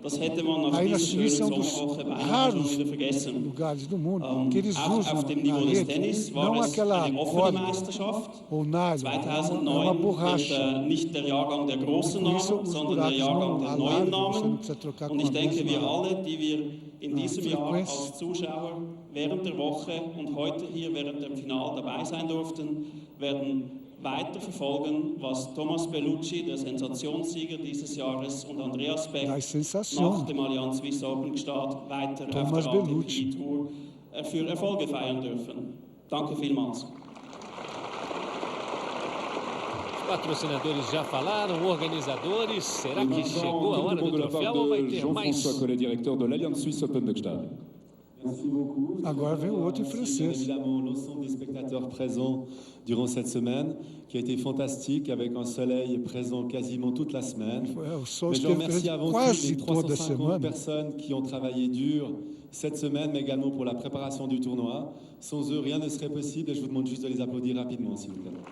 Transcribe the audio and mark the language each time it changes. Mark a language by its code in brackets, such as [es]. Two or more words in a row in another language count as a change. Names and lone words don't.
[pt] Aí na Suíça é um dos raros lugares do mundo que eles usam na rede, não aquela corda ou nylon, é uma borracha. Com isso os buracos não alargam, você não precisa trocar com a mesma [de] in diesem Jahr als Zuschauer während der Woche und heute hier während dem Final dabei sein durften, werden weiter verfolgen, was Tomás Bellucci, der Sensationssieger dieses Jahres, und Andreas Beck nach dem Allianz Swiss Open Start weiter auf der ATP Tour für Erfolge feiern dürfen. Danke vielmals. [pt] Patrocinadores já falaram, organizadores, será que chegou a hora do troféu ou vai ter mais? Agora vem o outro em francês. [fr] Évidemment, l'ensemble des spectateurs présents durant cette semaine, qui a été fantastique, avec un soleil présent quasiment toute la semaine. Mais je remercie avant tout les 350 personnes qui ont travaillé dur cette semaine, mais également pour la préparation du tournoi. Sans eux, rien ne serait possible et je vous demande juste de les applaudir rapidement, s'il vous plaît.